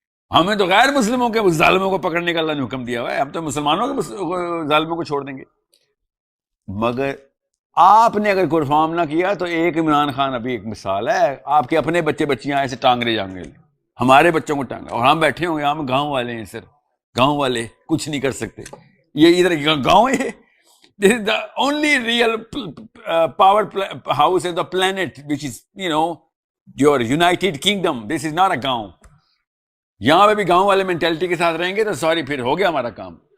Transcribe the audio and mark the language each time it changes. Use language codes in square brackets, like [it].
[ur] ہمیں تو غیر مسلموں کے ظالموں کو پکڑنے کا اللہ نے حکم دیا ہوا ہے, ہم تو مسلمانوں کے ظالموں کو چھوڑ دیں گے. مگر آپ نے اگر پرفارم نہ کیا تو ایک عمران خان ابھی ایک مثال ہے, آپ کے اپنے بچے بچیاں ایسے ٹانگے جائیں گے, ہمارے بچوں کو ٹانگا, اور ہم بیٹھے ہوں گے, ہم گاؤں والے ہیں سر, گاؤں والے کچھ نہیں کر سکتے, یہ ادھر گاؤں ہے. [en] This is the only real power house in the planet, which is, your United Kingdom. This is not a gaon. [ur] یہاں پہ بھی گاؤں والے مینٹلٹی کے ساتھ رہیں گے تو سوری, پھر ہو گیا ہمارا کام.